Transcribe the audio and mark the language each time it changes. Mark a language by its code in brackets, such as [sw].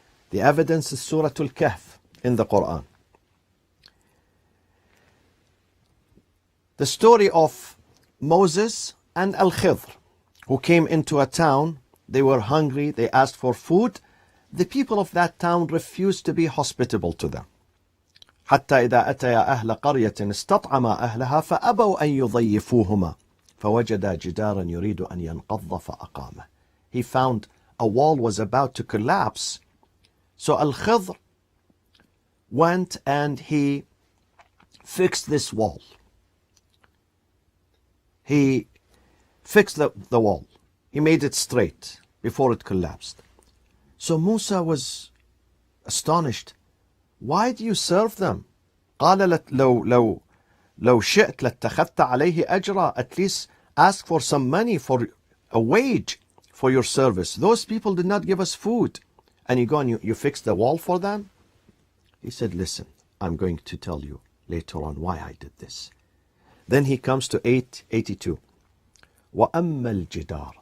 [en] The evidence is Surah Al-Kahf in the Quran. The story of Moses and Al-Khidr, who came into a town. They were hungry, they asked for food. The people of that town refused to be hospitable to them. [ar] حتى إذا أتيا أهل قرية استطعما أهلها فأبوا أن يضيفوهما فوجدا جدارا يريد أن ينقض فأقامه. [en] He found a wall was about to collapse So Al-Khidr went and he fixed this wall. He fixed the wall. He made it straight before it collapsed. So Musa was astonished. Why do you serve them? [ar] قال لو شئت لاتخذت عليه أجرا. [en] At least ask for some money, for a wage for your service. Those people did not give us food. And you go and you fix the wall for them? He said, listen, I'm going to tell you later on why I did this. Then he comes to 882. [ar] وَأَمَّا الْجِدَارِ.